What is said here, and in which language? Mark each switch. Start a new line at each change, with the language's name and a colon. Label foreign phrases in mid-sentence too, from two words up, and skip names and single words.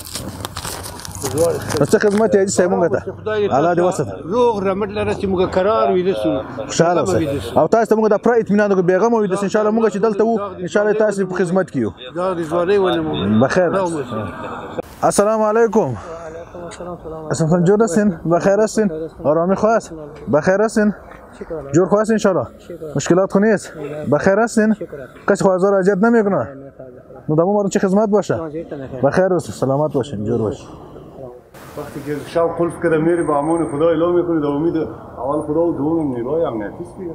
Pashto: څه خدمت یې صاحب موږ ته الله دې وساته روغ رمټ لره چې موږ قرار ویده سو خوشحاله اوسئ او تاسو ته موږ د پوره اطمینان وکړو بیغمه ویده سو انشاءالله موږ چې دلته وو انشاءالله تاسو په خدمت کې یو.
Persian: بخیر.
Arabic: السلام علیکم.
Persian: اسم جور هستین؟ بخیر هستین؟ آرامی خواه است؟ بخیر هستین؟ جور خواه است انشالله؟ مشکلات خو نیست؟ بخیر هستین؟ کسی خواه ازار اذیت نمیکنه؟ نو دمو مارو چه خدمت باشه؟ بخیر است، سلامت باشین، جور باشین. وقتی که شب قلف کرده میری به امان خدا اعلام میکنی در امید اول خدا و دوم نیروی امنیتی است دیگه.